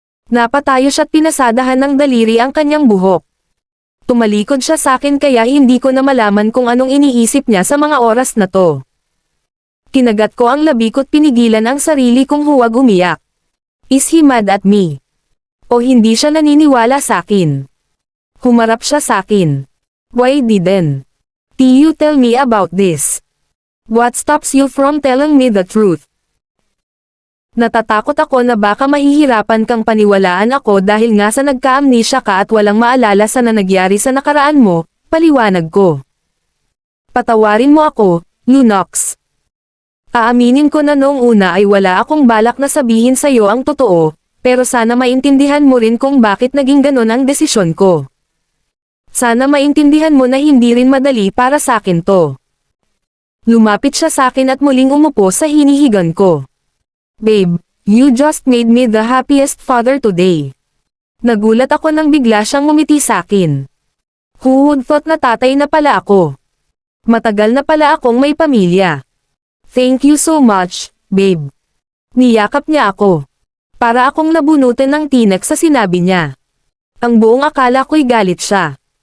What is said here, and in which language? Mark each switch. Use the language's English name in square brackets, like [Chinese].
[Filipino] Napatayo siya't pinasadahan ng daliri ang kanyang buhok. Tumalikod siya sa akin kaya hindi ko na malaman kung anong iniisip niya sa mga oras na to. Kinagat ko ang labi ko't pinigilan ang sarili kong huwag umiyak. [English] Is he mad at me? [Filipino] O hindi siya naniniwala sa akin? Humarap siya sa akin. [English] Why didn't you tell me about this? What stops you from telling me the truth? [Filipino] Natatakot ako na baka mahihirapan kang paniwalaan ako dahil nga sa nagka-amnesia ka at walang maalala sa nangyari sa nakaraan mo, paliwanag ko. Patawarin mo ako, Lunox. Aaminin ko na noong una ay wala akong balak na sabihin sa'yo ang totoo, pero sana maintindihan mo rin kung bakit naging ganon ang desisyon ko. Sana maintindihan mo na hindi rin madali para sa akin to. Lumapit siya sa akin at muling umupo sa hinihigan ko. [English] Babe, you just made me the happiest father today. [Filipino] Nagulat ako nang bigla siyang ngumiti sa akin. [English] Who would thought [Filipino] na tatay na pala ako? Matagal na pala akong may pamilya. [English] Thank you so much, babe. [Filipino] Niyakap niya ako. Para akong nabunutan ng tinek sa sinabi niya. Ang buong akala ko'y galit siya.